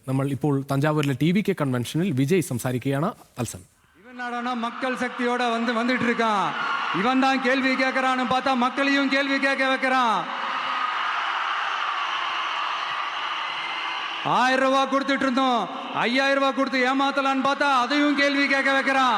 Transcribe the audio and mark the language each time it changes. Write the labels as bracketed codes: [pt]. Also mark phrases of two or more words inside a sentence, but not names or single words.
[ml] നമ്മൾ ഇപ്പോൾ തഞ്ചാവൂരിലെ TVK കൺവെൻഷനിൽ വിജയ് സംസാരിക്കുകയാണ്. തത്സമയം [ta] இவனாடனா மக்கள் சக்தியோட வந்துட்டு இருக்கான். இவன் தான் கேள்வி கேட்கறான்னு பார்த்தா மக்களையும் கேள்வி கேட்க வைக்கிறான். 1000 ரூபாய் கொடுத்துட்டு இருந்தோம், 5000 ரூபாய் கொடுத்து ஏமாத்தலான்னு பார்த்தா அதையும் கேள்வி கேட்க வைக்கிறான்.